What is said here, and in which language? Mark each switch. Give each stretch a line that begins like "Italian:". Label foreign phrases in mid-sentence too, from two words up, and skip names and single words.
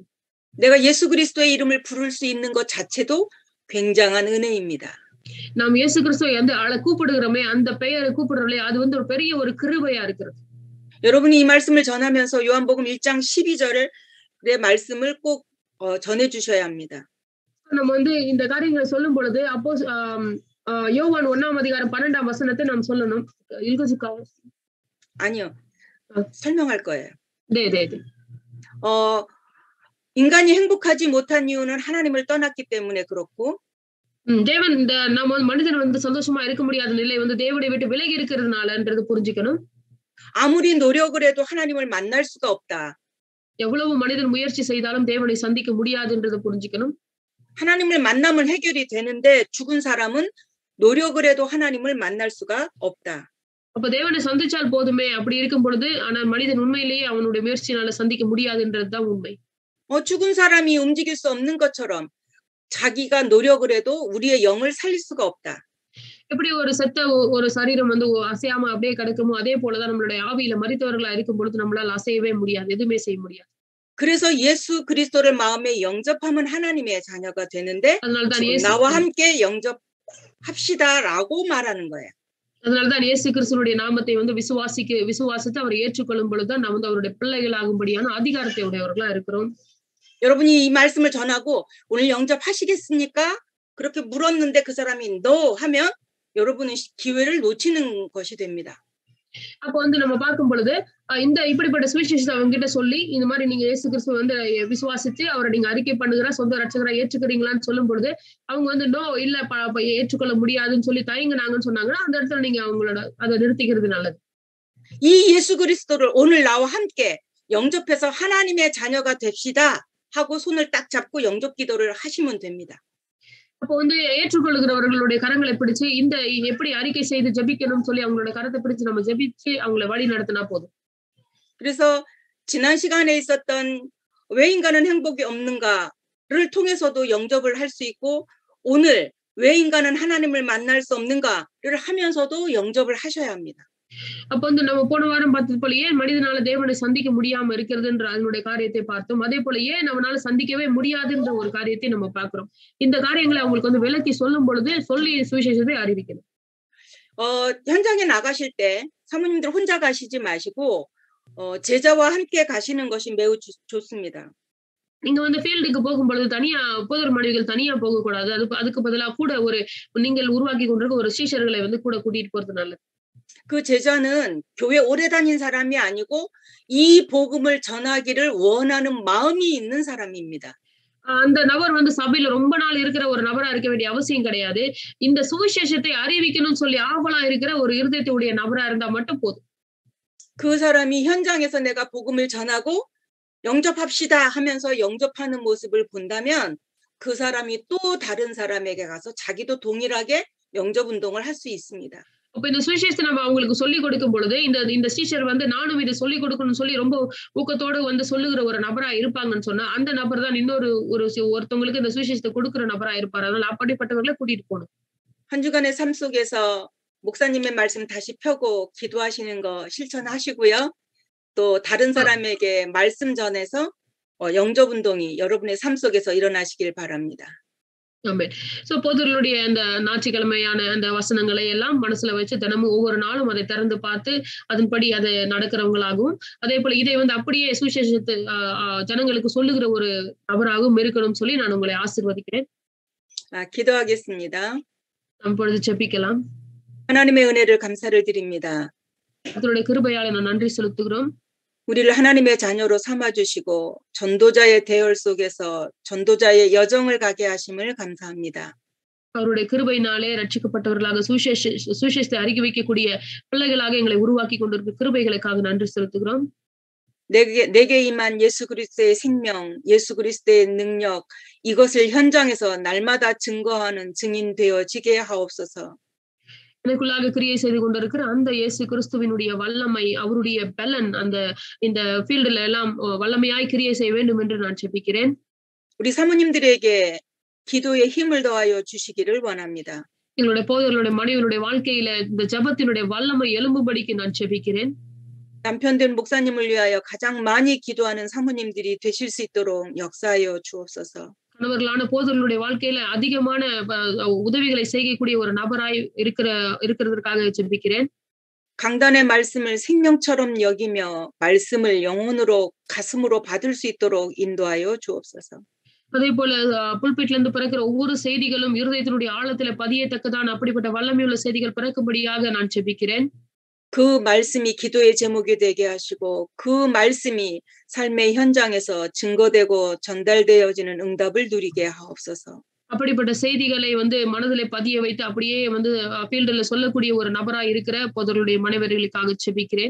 Korean: 내가 예수 그리스도의 이름을 부를 수 있는 것 자체도 굉장한 은혜입니다.
Tamil: நாம் இயேசு கிறிஸ்துவை வந்து கூப்பிடுகிறோமே, அந்த பெயரை கூப்பிடுறோமே, அது வந்து ஒரு பெரிய ஒரு கிருபையா இருக்கிறது.
Korean: 여러분이 이 말씀을 전하면서 요한복음 1장 12절의 말씀을 꼭 전해 주셔야 합니다.
Tamil: நம்ம வந்து இந்த காரியங்களை சொல்லும் பொழுது அப்போ யோவான் 1ஆம் அதிகாரம் 12ஆம் வசனத்தை நாம் சொல்லணும்.
Korean: 아니요. 설명할 거예요. 네. 인간이 행복하지 못한 이유는 하나님을 떠났기 때문에 그렇고
Tamil: தேவன் நம்ம மனிதன் வந்து சந்தோஷமா இருக்க முடியாத நிலை வந்து தேவனை விட்டு விலகி இருக்கிறதுனாலன்றது புரிஞ்சுக்கணும்.
Korean: 아무리 노력을 해도 하나님을 만날 수가 없다.
Tamil: எவ்வளவு மனிதன் முயற்சி செய்தாலும் தேவனை சந்திக்க முடியாதுன்றதை புரிஞ்சுக்கணும்.
Korean: 하나님을 만나면 해결이 되는데 죽은 사람은 노력을 해도 하나님을 만날 수가 없다.
Tamil: அப்ப தேவனை சந்திச்சால் போதுமே அப்படி இருக்கும் பொழுது ஆனா மனிதன் உண்மையிலேயே அவனுடைய முயற்சினால சந்திக்க முடியாதுன்றதுதான் உண்மை.
Korean: 죽은 사람이 움직일 수 없는 것처럼 자기가 노력을 해도 우리의 영을 살릴 수가 없다.
Tamil: எப்படி ஒரு செத்த ஒரு சரீரம் வந்து அசையாம அப்படியே கிடக்குமோ அதே போலதான் நம்மளுடைய ஆவியில மரித்தவர்களா இருக்கும் பொழுது நம்மளால அசையவே முடியாது, எதுவுமே செய்ய முடியாது.
Korean: 그래서 예수 그리스도를 마음에 영접하면 하나님의 자녀가 되는데 나와 함께 영접합시다라고 말하는 거예요.
Tamil: அதனாலதான் இயேசு கிறிஸ்துவினுடைய நாமத்தை வந்து விசுவாசித்து அவரை ஏற்றுக்கொள்ளும் பொழுதுதான் நாம் வந்து அவருடைய பிள்ளைகளாகும்படியான அதிகாரத்தை உடையவர்களா இருக்கிறோம்.
Korean: 여러분이 이 말씀을 전하고 오늘 영접하시겠습니까? 그렇게 물었는데 그 사람이 no 하면 여러분은 기회를 놓치는 것이 됩니다.
Tamil: அப்போ வந்து நம்ம பார்க்கும் பொழுது இந்த இப்படிப்பட்ட சுவிசேஷத்தை அவங்க கிட்ட சொல்லி இந்த மாதிரி நீங்க இயேசு கிறிஸ்துவை வந்து விசுவாசிச்சு அவரை நீங்க அறிக்கை பண்ணுகிற சொந்த ரட்சகரா ஏற்றுக்கிறீங்களான்னு சொல்லும் பொழுது அவங்க வந்து நோ இல்ல ஏற்றுக்கொள்ள முடியாதுன்னு சொல்லி தயங்குனாங்கன்னு சொன்னாங்கன்னா அந்த இடத்துல நீங்க அவங்களோட அதை நிறுத்திக்கிறது நல்லது.
Korean: 이 예수 그리스도를 오늘 나와 함께 영접해서 하나님의 자녀가 됩시다 하고 손을 딱 잡고 영접 기도를 하시면 됩니다.
Tamil: அப்போ வந்து ஏற்றுக்கொள்கிறவர்களுடைய கரங்களை பிடிச்சு இந்த எப்படி அறிக்கை செய்து ஜெபிக்கணும்னு சொல்லி அவங்களோட கரத்தை பிடிச்சு நம்ம ஜெபிச்சு அவங்களை வழி நடத்தினா போதும்.
Korean: 그래서 지난 시간에 있었던 왜 인간은 행복이 없는가를 통해서도 영접을 할 수 있고 오늘 왜 인간은 하나님을 만날 수 없는가를 하면서도 영접을 하셔야 합니다.
Tamil: அப்ப வந்து நம்ம போன வாரம் பார்த்தது போல ஏன் மனிதனால தேவனை சந்திக்க முடியாம இருக்கிறதுன்ற அதனுடைய காரியத்தை பார்த்தோம். அதே போல ஏன் நம்மளால சந்திக்கவே முடியாதுன்ற ஒரு காரியத்தை நம்ம பார்க்கிறோம். இந்த காரியங்களை அவங்களுக்கு வந்து விளக்கி சொல்லும் பொழுது சொல்லி சுவிசேஷத்தை அறிவிக்கணும்.
Korean: 현장에 나가실 때 사모님들 혼자 가시지 마시고 제자와 함께 가시는 것이 매우 좋습니다.
Tamil: நீங்க வந்து ஃபீல்டுக்கு போகும் பொழுது தனியா போதர் மனைவிகள் தனியா போக கூடாது. அதுக்கு பதிலா கூட ஒரு நீங்கள் உருவாக்கி கொண்டிருக்க ஒரு சீஷர்களை வந்து கூட கூட்டிட்டு போறது நல்லது.
Korean: 그 제자는 교회 오래 다닌 사람이 아니고 이 복음을 전하기를 원하는 마음이 있는 사람입니다.
Tamil: அந்த நபர் வந்து சபையில ரொம்ப நாள் இருக்கிற ஒரு நபரா இருக்க வேண்டிய அவசியம் கிடையாது. இந்த சுவிசேஷத்தை அறிவிக்கணும்னு சொல்லி ஆவலா இருக்கிற ஒரு இருதயத்துடைய நபரா இருந்தா மட்டும் போதும்.
Korean: 그 사람이 현장에서 내가 복음을 전하고 영접합시다 하면서 영접하는 모습을 본다면 그 사람이 또 다른 사람에게 가서 자기도 동일하게 영접 운동을 할 수 있습니다.
Tamil: அப்ப இந்த சுவிசேஷத்தை நம்ம அவங்களுக்கு சொல்லிக் கொடுக்கும் பொழுது இந்த இந்த டீச்சர் வந்து நானும் இதை சொல்லிக் கொடுக்கணும்னு சொல்லி ரொம்ப ஊக்கத்தோடு வந்து சொல்லுகிற ஒரு நபரா இருப்பாங்கன்னு சொன்னா அந்த நபர் தான் இன்னொரு ஒருத்தவங்களுக்கு இந்த சுவிசேஷத்தை கொடுக்கிற நபரா இருப்பாரு. அதனால அப்படிப்பட்டவர்களை கூட்டிட்டு போகணும்.
Korean: 한 주간의 삶 속에서 목사님의 말씀 다시 펴고 기도하시는 거 실천하시고요. 또 다른 사람에게 말씀 전해서 영접 운동이 여러분의 삶 속에서 일어나시길 바랍니다.
Tamil: ஆமென். சோ போதர்களுடைய அந்த ஞாயிற்றுக்கிழமையான அந்த வசனங்களை எல்லாம் மனசுல வச்சு தினமும் ஒவ்வொரு நாளும் அதை திறந்து பார்த்து அதன்படி அதை நடக்கிறவங்களாகவும் அதே போல இதை வந்து அப்படியே சுவிசேஷத்தை ஜனங்களுக்கு சொல்லுகிற ஒரு நபராகவும் இருக்கணும்னு சொல்லி நான் உங்களை ஆசீர்வதிக்கிறேன்.
Korean: 기도하겠습니다.
Tamil: நாம் பொழுது ஜெபிக்கலாம்.
Korean: 하나님의 은혜를 감사를 드립니다.
Tamil: அதனுடைய கிருபையால நான் நன்றி செலுத்துகிறோம்.
Korean: 우리를 하나님의 자녀로 삼아주시고 전도자의 대열 속에서 전도자의 여정을 가게 하심을 감사합니다.
Tamil: அவருடைய கிருபையினாலே ரட்சிக்கப்பட்டவர்களாக சுவிசேஷத்தை அறிக்கை வைக்கக்கூடிய பிள்ளைகளாக எங்களை உருவாக்கி கொண்டிருக்கிற கிருபைகளுக்காக நன்றி செலுத்துகிறோம்.
Korean: 내게 임한 예수 그리스도의 생명, 예수 그리스도의 능력 이것을 현장에서 날마다 증거하는 증인 되어지게 하옵소서.
Tamil: எனக்குள்ளாக கிரியை செய்து கொண்டிருக்கிற அந்த இயேசு கிறிஸ்துவினுடைய வல்லமை அவருடைய பலன் அந்த இந்த ஃபீல்டுல எல்லாம் வல்லமையாய் கிரியை செய்ய வேண்டும் என்று நான் ஜெபிக்கிறேன்.
Korean: 우리 사모님들에게 기도의 힘을 더하여 주시기를 원합니다.
Tamil: எங்களுடைய போதர்களுடைய மனைவிகளுடைய வாழ்க்கையில இந்த ஜெபத்தினுடைய வல்லமை எழும்பும்படிக்கு நான் ஜெபிக்கிறேன்.
Korean: 남편된 목사님을 위하여 가장 많이 기도하는 사모님들이 되실 수 있도록 역사하여 주옵소서.
Tamil: கணவர்களான போதர்களுடைய வாழ்க்கையில அதிகமான உதவிகளை செய்யக்கூடிய ஒரு நபராய் இருக்கிறதற்காக ஜெபிக்கிறேன்.
Korean: 강단의 말씀을 생명처럼 여기며 말씀을 영혼으로 가슴으로 받을 수 있도록 인도하여 주옵소서.
Tamil: அதே போல புல்பிட்ல இருந்து பிறக்கிற ஒவ்வொரு செய்திகளும் இருதயத்தினுடைய ஆழத்துல பதியத்தக்கதான அப்படிப்பட்ட வல்லமையுள்ள செய்திகள் பிறக்கும்படியாக நான் ஜெபிக்கிறேன்.
Korean: 그 말씀이 기도의 제목이 되게 하시고 그 말씀이 삶의 현장에서 증거되고 전달되어지는 응답을 누리게 하옵소서.
Tamil: அப்படிப்பட்ட செய்திகளை வந்து மனதிலே பதிய வைத்து அப்படியே வந்து ஃபீல்டுல சொல்லக்கூடிய ஒரு நபரா இருக்கிற போதர்களுடைய மனைவர்களுக்காக ஜெபிக்கிறேன்.